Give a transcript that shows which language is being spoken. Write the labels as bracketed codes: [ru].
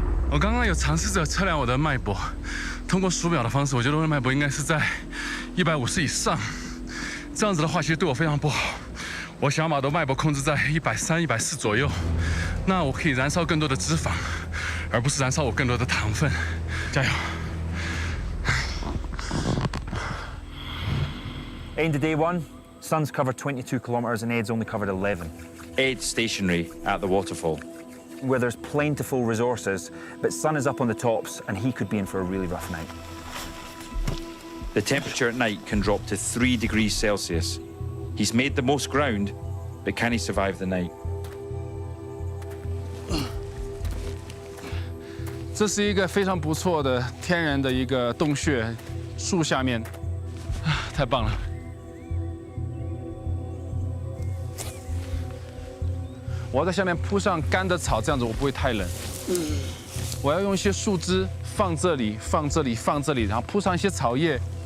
[zh] 我刚刚有尝试着测量我的脉搏，通过数秒的方式，我觉得我的脉搏应该是在150以上。这样子的话，其实对我非常不好。我想要把我的脉搏控制在130、140左右，那我可以燃烧更多的脂肪，而不是燃烧我更多的糖分。加油！ [en] End of day 1, Sun's covered 22 kilometres and Ed's only covered 11. Ed's stationary at the waterfall. Where there's plentiful resources, but Sun is up on the tops and he could be in for a really rough night. The temperature at night can drop to 3 degrees Celsius. He's made the most ground, but can he survive the night? [zh] 这是一个非常不错的天然的一个洞穴，树下面，太棒了。我要在下面铺上干的草，这样子我不会太冷。我要用一些树枝放这里，放这里，放这里，然后铺上一些草叶。